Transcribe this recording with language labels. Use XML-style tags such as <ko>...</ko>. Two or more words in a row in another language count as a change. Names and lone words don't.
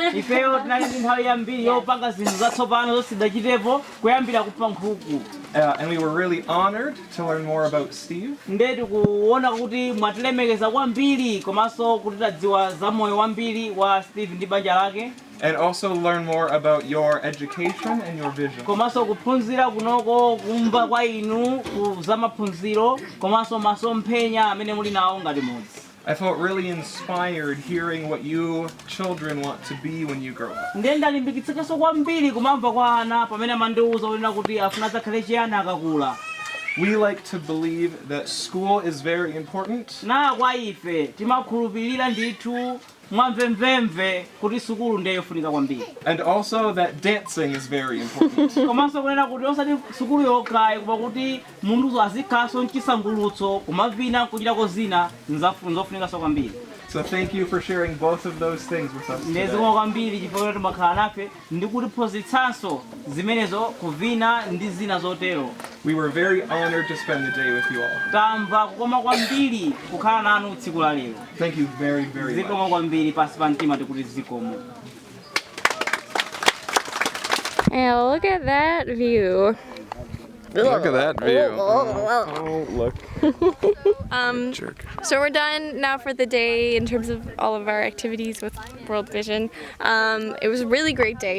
<ny>Ifeyo tinali ndi nthawi yambiri yopanga zinthu zatsopano zosidachitepo kuyambira kupha nkhuku.</ny> <en>And we were really honored to learn more about Steve.</en> <ny>Ndeti kuona kuti mwatilemekeza kwambiri komanso kuti tadziwa za moyo wambiri wa Steve ndi banja lake.</ny> <en>And also learn more about your education and your vision.</en> <ny>Komanso kuphunzira kunoko kumva kwa inu ku za maphunziro komanso masomphenya amene muli nawo ngati mudzi.</ny> <en>I felt really inspired hearing what you children want to be when you grow up.</en> <ny>Ndiye ndalimbikitsidwanso kwambiri kumamva kwa ana pamene amandiwuza kunena kuti afuna adzakhale chiyani akakula.</ny> <en>We like to believe that school is very important.</en> <ny>Na kwa ife timakhulupirira ndithu mwamvemvemve kuti sukulu ndiye yofunika kwambiri.</ny> <en>And also that dancing is very important.</en> <ny>Komanso kunena kuti osati sukulu yokhayi koma kuti munthu azikhalanso mchisangulutso kumavina kuchitako zina nzofunikanso kwambiri.</ny> <en>So thank you for sharing both of those things with us</en> <ny>Ndezimwe</ny> <en>today.</en> <ny>kwambiri chifukwa kuti makhala nafe ndi kutiphunzitsanso zimenezo kuvina ndi zina zotero.</ny> <en>We were very honored to spend the day with you all.</en> <ny>Tamva kukoma kwambiri kukhala nanu tsiku la lero.</ny> <en>Thank you very, very</en> <ny>Zikomo</ny> <en>much.</en> <ny>kwambiri pasi pa mtima tikuti zikomo.</ny> <en>And look at that view. Look at that view. Oh, look. Jerk. So we're done now for the day in terms of all of our activities with World Vision. It was a really great day.</en>